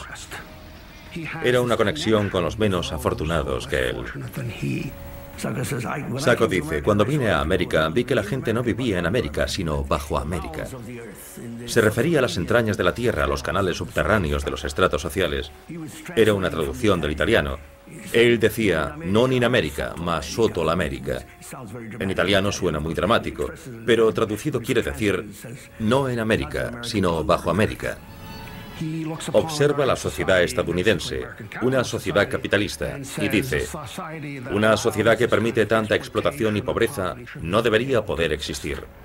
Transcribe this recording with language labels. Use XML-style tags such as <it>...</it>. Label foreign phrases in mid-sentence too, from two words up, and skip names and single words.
<es>Era una conexión con los menos afortunados que él. Sacco dice, cuando vine a América vi que la gente no vivía en América, sino bajo América. Se refería a las entrañas de la tierra, a los canales subterráneos de los estratos sociales. Era una traducción del italiano. Él decía,</es> <it>non in America, ma sotto l'America.</it> <es>En italiano suena muy dramático, pero traducido quiere decir, no en América, sino bajo América. Observa la sociedad estadounidense, una sociedad capitalista, y dice, una sociedad que permite tanta explotación y pobreza no debería poder existir.</es>